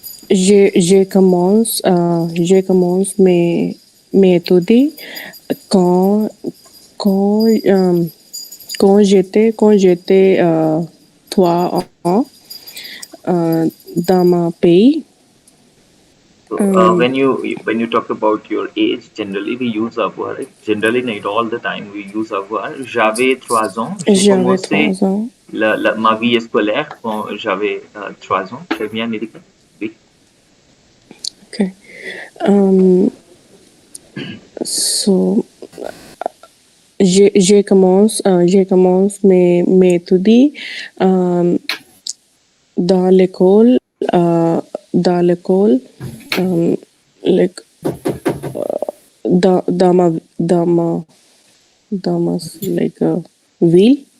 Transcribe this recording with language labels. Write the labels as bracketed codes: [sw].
[fr] Je commence mes études quand, quand, euh, quand j'étais 3 ans dans mon pays. [en] When you talk about your age, generally we use avoir. Generally, not all the time we use avoir. [fr] J'avais 3 ans. J'ai J'avais commencé 3 ans. ma vie scolaire quand j'avais 3 ans. Très bien, America. Oui. [en] Okay. [fr] So, je commence mes études euh, dans l'école, dans l'école, euh, l'éc- dans ma like, ville,